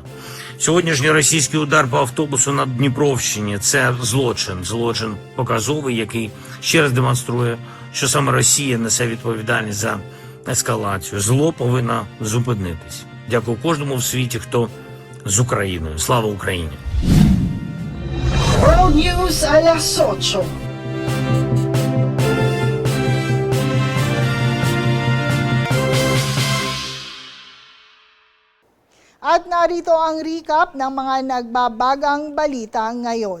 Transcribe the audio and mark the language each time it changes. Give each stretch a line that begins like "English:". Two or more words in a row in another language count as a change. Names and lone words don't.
Ukrainian: Сьогоднішній російський удар по автобусу на Дніпровщині – це злочин показовий, який ще раз демонструє, що саме Росія несе відповідальність за ескалацію. Зло повинно зупинитись. Дякую кожному в світі, хто з Україною. Слава Україні!
Filipino: World News alas 8. At narito ang recap ng mga nagbabagang balita ngayon.